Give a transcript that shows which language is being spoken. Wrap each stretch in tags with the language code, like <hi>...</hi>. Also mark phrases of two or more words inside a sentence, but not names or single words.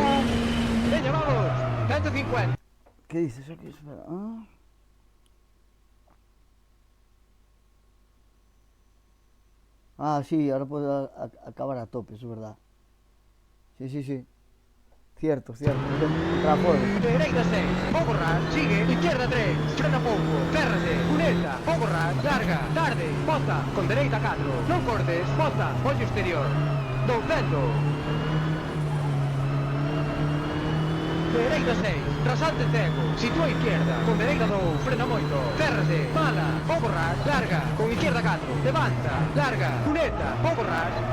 <es>Venga, vamos. 150. ¿Qué dices aquí? Espera. Ah, sí, ahora puedo acabar a tope, eso es verdad. Sí, sí, sí. Cierto, cierto. Transporte.</es> <gl>Dereita 6, vou borrar, sigue, izquierda 3, frena pouco, cérrase, cuneta, vou borrar, larga, tarde, bota, con dereita 4, non cortes, bota, ollo exterior, 200. dereita 6, rasante cego, sitúa a izquierda, con dereita 2, frena moito, cérrase, mala, pouco ras, larga, con izquierda 4, levanta, larga, cuneta, pouco ras,</gl>